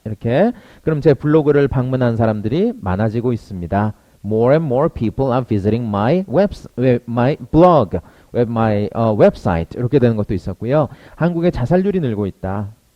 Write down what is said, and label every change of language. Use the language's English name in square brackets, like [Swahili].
[Korean] 이렇게. 그럼 제 블로그를 방문한 사람들이 많아지고 있습니다. [English] More and more people are visiting my blog, my website. [Korean] 이렇게 되는 것도 있었고요. 한국의 자살률이 늘고 있다.